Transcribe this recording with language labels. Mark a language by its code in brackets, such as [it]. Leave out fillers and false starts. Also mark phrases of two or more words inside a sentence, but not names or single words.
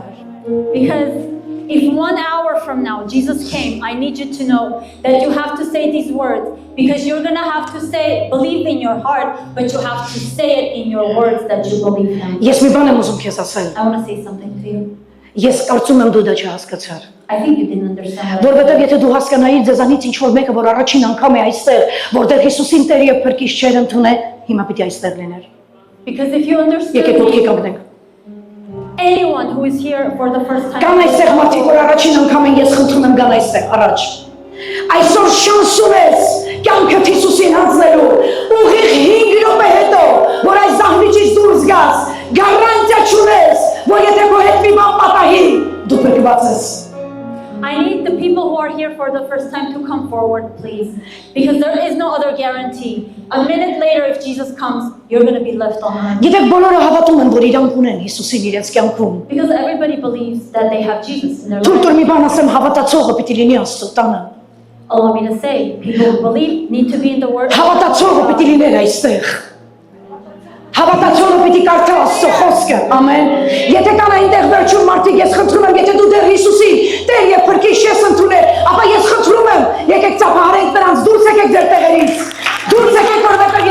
[en] Because if 1 hour from now Jesus came, I need you to know that you have to say these words, because you're going to have to say, believe in your heart, but you have to say it in your words that you believe Him. [hy] Ես մի բան եմ ուզում քեզ ասել։ [en] I want to say something to you. [hy] Ես կարծում եմ դու դա չհասկացար։ [en] I think you didn't understand. [hy] Որովհետև եթե դու հասկանայիր ձեզանից ինչ որ մեկը, որ առաջին անգամ է այստեղ, որտեղ Հիսուսին Տեր եւ Փրկիչ չեր ընդունել, հիմա պիտի այստեղ լիներ։ [en] Because if you understood [hy] Եկեք ոտքի [en] me, [hy] կանգնենք։ [en] anyone who is here for the first time, [hy] Կան այստեղ մարդիկ, որ առաջին անգամ են, ես խնդրում եմ գան այստեղ առաջ։ Այսօր շանս ունես կյանքդ Հիսուսին հանձնելու։ Ուղիղ 5 րոպե հետո, որ այս զահմիջից դուրս գաս, գարանտիա չունես, որ եթե քո հետ մի բան պատահի, դու փրկված ես։ [en] I need the people who are here for the first time to come forward, please. Because there is no other guarantee. A minute later, if Jesus comes, you're going to be left on earth. [hy] Գիտեք, բոլորը հավատում են, որ իրանք ունեն Հիսուսին իրենց կյանքում։ [en] Because everybody believes that they have Jesus in their [hy] Թույլ [en] life. [hy] տուր մի բան ասեմ, հավատացողը պիտի լինի Աստծո տանը։ [en] Allow me to say, people who believe need to be in the Word. [hy] Հավատացողը պիտի լիներ այստեղ։ Հավատացողը պիտի կարդա Աստծո խոսքը։ Ամեն։ Եթե կան այնտեղ վերջում մարդիկ, ես խնդրում եմ, եթե դու դեռ Հիսուսին Տեր եւ Փրկիչ ես ընդունել, ապա ես խնդրում եմ, եկեք ծափահարենք նրանց, դուրս եկեք ձեր տեղերից։ Դուրս եկեք, որովհետեւ